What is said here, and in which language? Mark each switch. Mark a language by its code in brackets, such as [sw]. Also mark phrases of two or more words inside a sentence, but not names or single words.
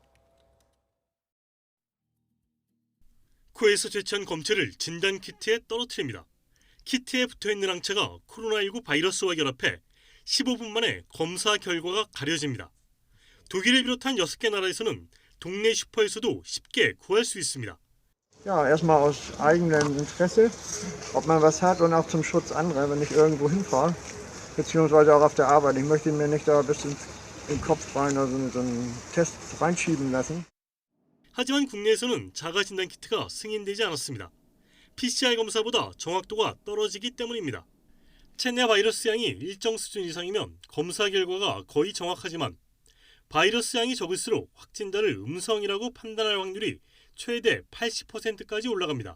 [ko] 코에서 채취한 검체를 진단 키트에 떨어뜨립니다. 키트에 붙어있는 항체가 코로나19 바이러스와 결합해 15분 만에 검사 결과가 가려집니다. 독일을 비롯한 6개 나라에서는 동네 슈퍼에서도 쉽게 구할 수 있습니다. [de] Ja, erstmal aus eigenem Interesse, ob man was hat und auch zum Schutz anderer, wenn ich irgendwo hinfahre, beziehungsweise auch auf der Arbeit. Ich möchte mir nicht da ein bisschen im Kopf rein, also so einen Test reinschieben lassen. [ko] 하지만 국내에서는 자가 진단 키트가 승인되지 않았습니다. PCR 검사보다 정확도가 떨어지기 때문입니다. 체내 바이러스 양이 일정 수준 이상이면 검사 결과가 거의 정확하지만 바이러스 양이 적을수록 확진자를 음성이라고 판단할 확률이 최대 80%까지 올라갑니다.